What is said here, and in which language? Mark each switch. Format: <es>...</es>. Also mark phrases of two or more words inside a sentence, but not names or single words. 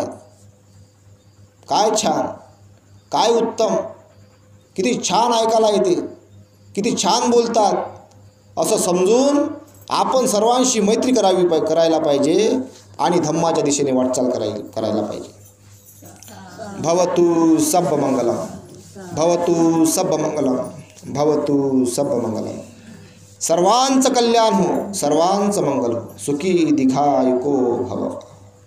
<mr>काय छान, काय उत्तम, किती छान ऐकायला येते, किती छान बोलतात, असं समजून आपण सर्वांशी मैत्री करायला पाहिजे आणि धम्माच्या दिशेने वाटचाल करायला पाहिजे.</mr> <pi>भवतु सब मंगलम, भवतु सब मंगलम, भवतु सब मंगलम.</pi> <mr>सर्वांचं कल्याण हो, सर्वांचं मंगल हो.</mr> <pi>सुखी दीर्घायुको भव.</pi>